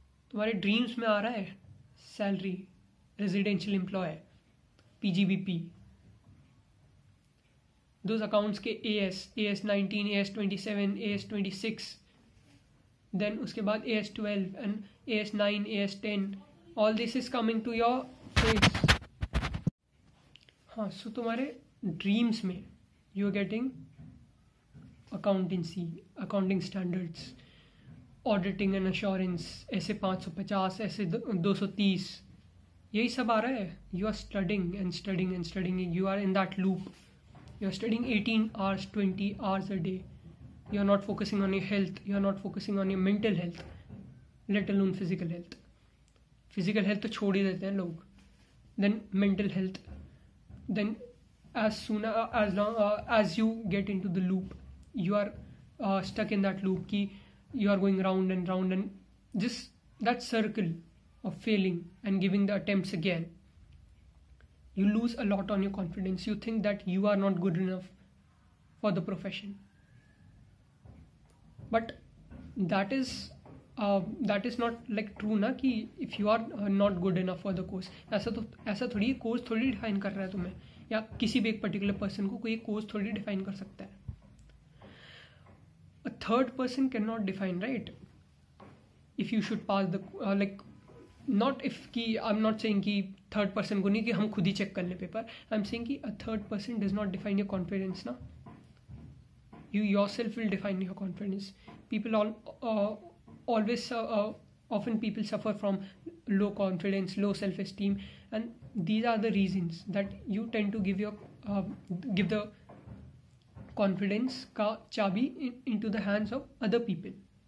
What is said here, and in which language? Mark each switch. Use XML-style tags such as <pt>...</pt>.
<hi>तुम्हारे ड्रीम्स में आ रहा है salary, residential employ, PGBP, those accounts के AS19, AS27, AS26, then उसके बाद AS12 and AS9, AS10,</hi> <en>all this is coming to your face. हाँ, so तुम्हारे dreams में you are getting accountancy, accounting standards, auditing and assurance,</en> <hi>ऐसे 550, ऐसे 230, यही सब आ रहा है.</hi> <en>You are studying and studying and studying. You are in that loop. You are studying 18 hours, 20 hours a day. You are not focusing on your health. You are not focusing on your mental health, let alone physical health.</en> <hi>Physical health तो छोड़ ही देते हैं लोग.</hi> <en>Then mental health. Then as long as you get into the loop, you are stuck in that loop ki you are going round and round, and just that circle of failing and giving the attempts again, you lose a lot on your confidence. You think that you are not good enough for the profession, but that is</en> <hi>that is not like true ना कि</hi> <en>if you are not good enough for the course,</en> <hi>ऐसा थोड़ी course थोड़ी define कर रहा है तुम्हें, या किसी भी एक पर्टिकुलर पर्सन को कोई कोर्स थोड़ी डिफाइन कर सकता है.</hi> <en>a third person can not define, right, if you should pass the like not if कि I am not saying</en> <hi>कि थर्ड पर्सन को नहीं कि हम खुद ही चेक कर लें पेपर.</hi> <en>I am saying कि a third person does not define your confidence ना. You yourself will define your confidence. People always often people suffer from low confidence, low self-esteem, and these are the reasons that you tend to give the confidence ka chabi into the hands of other people.</en>